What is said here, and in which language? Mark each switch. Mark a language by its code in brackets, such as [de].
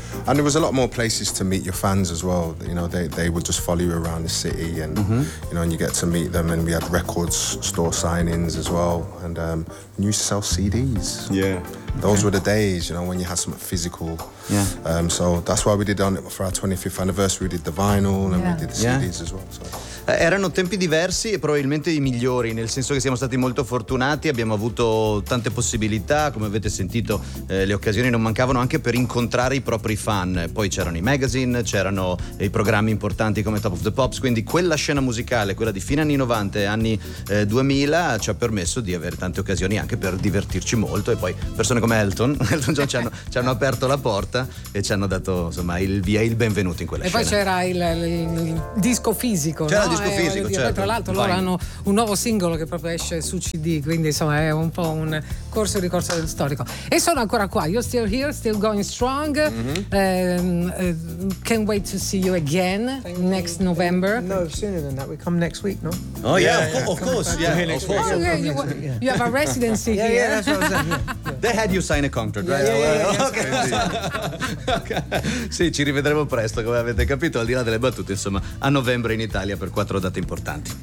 [en] And there was a lot more places to meet your fans as well. You know, they would just follow you around the city and, you know, and you get to meet them. And we had records store signings as well. And you used to sell CDs. Yeah. Those were the days, you know, when you had something physical. Yeah. So that's why we did on it for our 25th anniversary. We did the vinyl and we did the CDs as well. So. [it] Erano tempi diversi e probabilmente i migliori, nel senso che siamo stati molto fortunati, abbiamo avuto tante possibilità, come avete sentito le occasioni non mancavano anche per incontrare i propri fan, poi c'erano i magazine, c'erano i programmi importanti come Top of the Pops, quindi quella scena musicale, quella di fine anni 90 e anni 2000 ci ha permesso di avere tante occasioni anche per divertirci molto e poi persone come Elton John ci hanno aperto la porta e ci hanno dato insomma il via, il benvenuto in quella scena. E poi c'era il disco fisico, c'era disco fisico, certo. Tra l'altro loro hanno un nuovo singolo che proprio esce su CD, quindi insomma è un po' un corso di corso del storico e sono ancora qua. [en] You're still here, still going strong. Can't wait to see you again next November. No, sooner than that. We come next week, no? Oh yeah, of course. Oh, yeah, you have a residency here. Yeah, that's what I'm saying. They had you sign a contract, right? Okay. [it] Sì, ci rivedremo presto, come avete capito, al di là delle battute, insomma, a novembre in Italia per quattro date importanti.